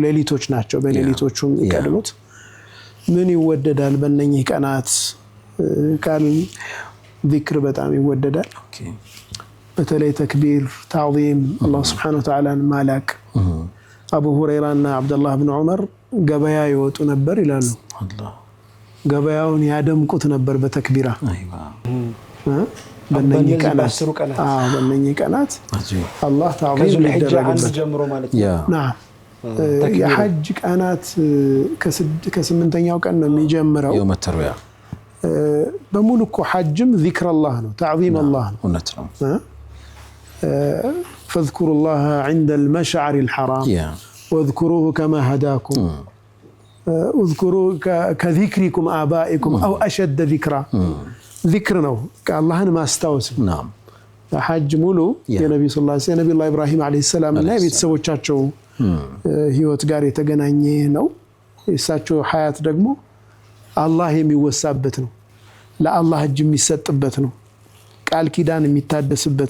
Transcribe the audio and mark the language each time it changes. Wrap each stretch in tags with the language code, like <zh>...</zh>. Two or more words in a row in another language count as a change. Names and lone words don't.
<am>ሌሊቶች ናቸው በሌሊቶቹም ይቀድሙት ምን ይወደዳል በእነኚህ ቀናት ቃል ዚክር በጣም ይወደዳል በተለይ ተክቢር ተዕዚም አላህ</am> <ar>سبحانه وتعالى</ar> <am>ማላክ አቡ ሁረይራና አብዱላህ ኢብኑ ዑመር ገበያ ይወጡ ነበር ይላሉ አላህ ገበያውን ያደምቁት ነበር በተክቢራ አይዋ በእነኚህ ቀናት አላህ ተዕዚም ይደረጋል ጀምሮ ማለት ነው የሐጅ ቀናት ከ8ኛው ቀን ነው የሚጀምረው</am> <ar>يوم التروية</ar> <am>በሙሉ እኮ ሐጅም</am> <ar>ذكر الله</ar> <am>ነው</am> <ar>تعظيم الله</ar> <am>ነው እውነት ነው</am> <ar>فاذكروا الله عند المشعر الحرام واذكروه كما هداكم اذكروا كذكركم آبائكم أو أشد ذكرا ذكر</ar> <am>ነው አላህን ማስታወስ</am> <ar>نعم</ar> <am>ሐጅ ሙሉ የነብዩ</am> <ar>صلى الله عليه وسلم</ar> <am>ነብዩ ኢብራሂም</am> <ar>عليه السلام</ar> <am>እና ቤተሰቦቻቸው ህይወት ጋር የተገናኘ ነው እሳቸው ሐያት ደግሞ አላህ የሚወሳበት ነው ለአላህ እጅ የሚሰጥበት ነው ቃል ኪዳን የሚታደስበት</am>